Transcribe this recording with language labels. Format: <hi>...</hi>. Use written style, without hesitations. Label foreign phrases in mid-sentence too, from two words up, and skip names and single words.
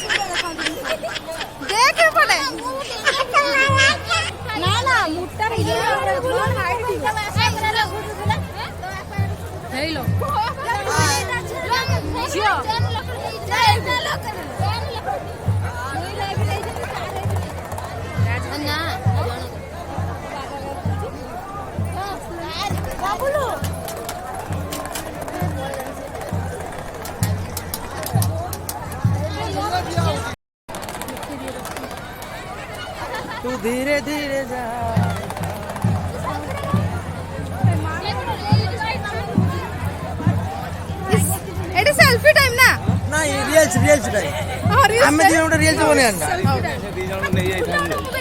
<or>ଦେଖ ଏପଟେ। ନା ନା ମୁଟାରେ ହେଇଲୋ ଝିଅ ନା ବାବୁଲୁ</or> <hi>तू धीरे धीरे जा</hi> <or>ଏଠି</or> <en>selfie time</en> <or>ନା? ନାଇଁ</or> <en>reels time</en> <or>ହଁ ରିଲ୍ସ ଆମେ ଦି ଜଣ ରିଲ୍ସ ବନେଇବା ଦି ଜଣ ନେଇ ଯାଇଥାନ୍ତି</or>